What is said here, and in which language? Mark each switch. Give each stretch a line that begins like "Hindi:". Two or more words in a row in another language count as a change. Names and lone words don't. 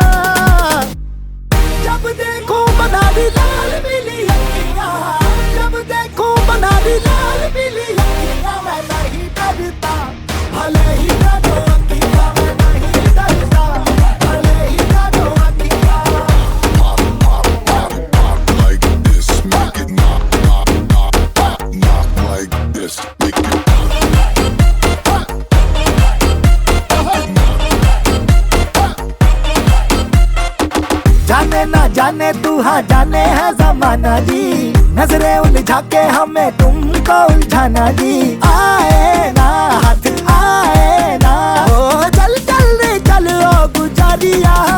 Hindi: जब देखो बना दी लाल पीली अखियां जब देखो बना दी लाल पीली अखियां मैं नहीं डरता भले ही डरो अखियां मैं नहीं डरता भले ही डरो अखियां
English: like this, make it not like this, make it
Hindi: जाने ना जाने तू हाँ जाने है जमाना जी नजरें उलझा के हमें तुमको उलझाना जी आए ना हाथ आए ना ओ चल चल रे चल ओ गुजारिया